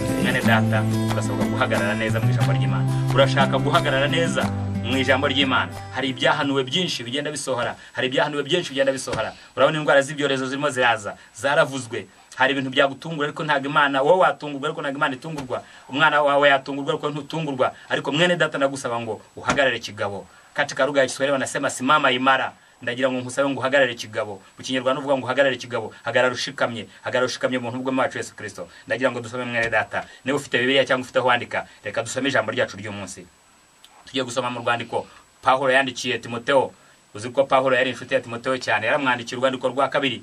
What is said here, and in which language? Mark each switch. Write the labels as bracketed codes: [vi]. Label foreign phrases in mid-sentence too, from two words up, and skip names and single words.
[rw] Mwene data urasabwa guhagarara neza mu ijambo ry'Imana. Urashaka guhagarara neza mu ijambo ry'Imana. Hari ibyahanuwe byinshi bigenda bisohora, hari ibyahanuwe byinshi bigenda bisohora. Urabona indwara z'ibyorezo zirimo ziraza, zaravuzwe. Hari ibintu byagutungura ariko ntago Imana, wowe watungurwa ariko ntago Imana itungurwa. Umwana wawe yatungurwa ariko ntutungurwa. Ariko mwene data ndagusaba ngo uhagarare kigabo. [sw] Katika lugha ya Kiswahili wanasema simama imara. [rw] Ndagira ngo nkusabe ngo uhagarare kigabo. Mu Kinyarwanda uvuga ngo uhagarare kigabo, hagarara ushikamye mu ntubwo macu Yesu Kristo. Ndagira ngo dusome mwene data. Niba ufite Bibiliya cyangwa ufite aho wandika, reka dusome ijambo ryacu ry'uyu munsi. Tugiye gusoma mu rwandiko Paulo yandikiye Timotheo. Uzi ko Paulo yari inshuti ya Timotheo cyane. Yaramwandikiye urwandiko rwa kabiri.